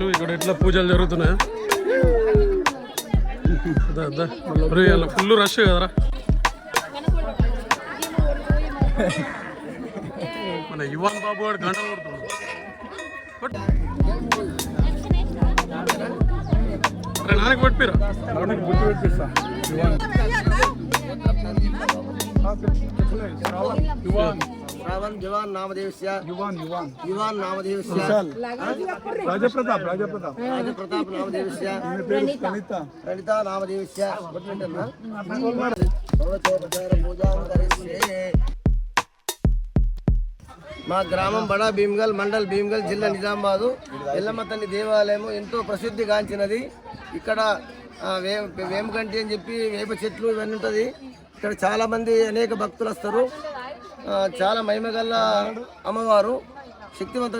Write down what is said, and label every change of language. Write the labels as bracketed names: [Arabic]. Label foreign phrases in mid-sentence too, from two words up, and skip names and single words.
[Telugu] ఇక్కడ ఎట్లా పూజలు జరుగుతున్నాయా? [English] full rush [Telugu] కదరా. మన యువన్ బాబు వాడు గంట కొడుతున్నాడు. నాన్నకి పట్టిరా. [Sanskrit] श्रावण जवान नामदेवस्य युवान नामदेवस्य राजप्रताप नामदेवस्य प्रणिता नामदेवस्य पूजा [Telugu] మా గ్రామం బడా భీమ్గల్ మండల్ భీమ్గల్ జిల్లా నిజామాబాదు. ఎల్లమ్మ తల్లి దేవాలయం ఎంతో ప్రసిద్ధిగాంచినది. ఇక్కడ వేమగంటి అని చెప్పి వేప చెట్లు ఇవన్నీ ఉంటుంది. ఇక్కడ చాలామంది అనేక భక్తులు వస్తారు. చాలా మహిమగల్ల అమ్మవారు, శక్తివంతం.